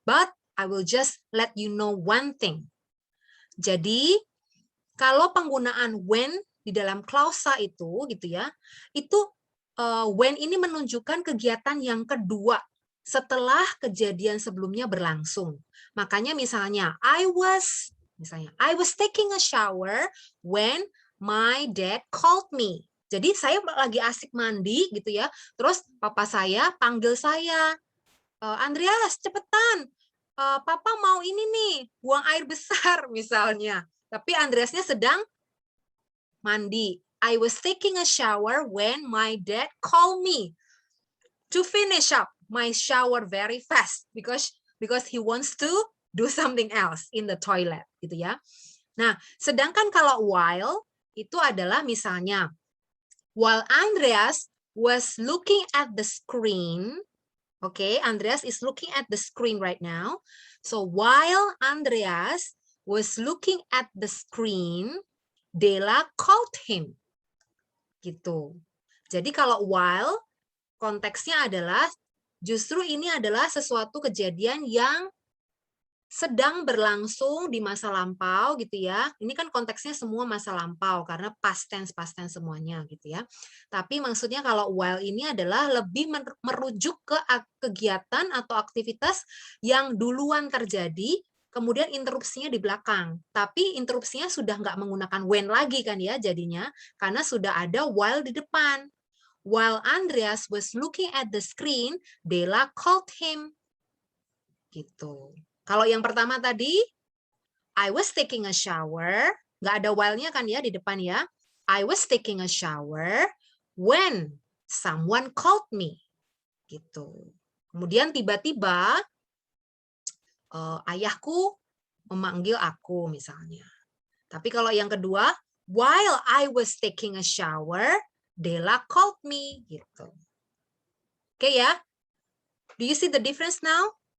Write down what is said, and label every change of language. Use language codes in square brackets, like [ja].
[en] But I will just let you know one thing. [id] Jadi kalau penggunaan when di dalam klausa itu, gitu ya, itu when ini menunjukkan kegiatan yang kedua setelah kejadian sebelumnya berlangsung. Makanya misalnya [en] I was taking a shower when my dad called me. [id] Jadi saya lagi asik mandi gitu ya. Terus papa saya panggil saya, Andreas cepetan, papa mau ini nih buang air besar misalnya. Tapi Andreasnya sedang mandi. [en] I was taking a shower when my dad called me to finish up my shower very fast because he wants to do something else in the toilet [id] gitu ya. Nah, sedangkan kalau while itu adalah misalnya [en] while Andreas was looking at the screen, okay, Andreas is looking at the screen right now. So while Andreas was looking at the screen, Della called him. [id] Gitu. Jadi kalau while konteksnya adalah justru ini adalah sesuatu kejadian yang sedang berlangsung di masa lampau gitu ya. Ini kan konteksnya semua masa lampau karena past tense semuanya gitu ya. Tapi maksudnya kalau while ini adalah lebih merujuk ke kegiatan atau aktivitas yang duluan terjadi, kemudian interupsinya di belakang. Tapi interupsinya sudah nggak menggunakan when lagi kan ya jadinya, karena sudah ada while di depan. [en] While Andreas was looking at the screen, Della called him. [id] Gitu. Kalau yang pertama tadi, [en] I was taking a shower. [id] Nggak ada while-nya kan ya di depan ya. [en] I was taking a shower when someone called me. [id] Gitu. Kemudian tiba-tiba ayahku memanggil aku misalnya. Tapi kalau yang kedua, [en] while I was taking a shower, Della called me. [id] Gitu. Oke ya. [en] Do you see the difference now?